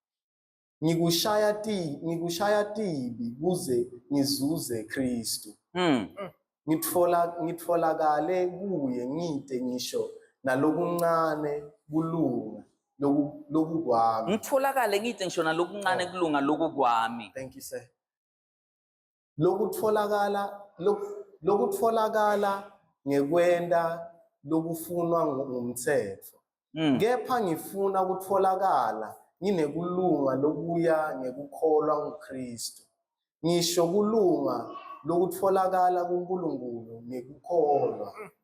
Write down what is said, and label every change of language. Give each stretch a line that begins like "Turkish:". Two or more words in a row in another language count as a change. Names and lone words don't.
Swati: Ngikushaya tibi kuze ngizuze Kristu. Ngitfolakale kuye ngite ngisho nalokuncane kulunga lokukwami. Ngitholakale ngite ngisho nalokuncane kulunga lokukwami.
English: Thank you, sir.
Swati: Lokutfolakala ngekwenda lokufunwa ngumthetho. Kepha ngifuna ukutholakala nginekulunga lokuya ngekukholwa nguKristu. Ngisho kulunga lokutholakala kuNkulunkulu ngekukholwa.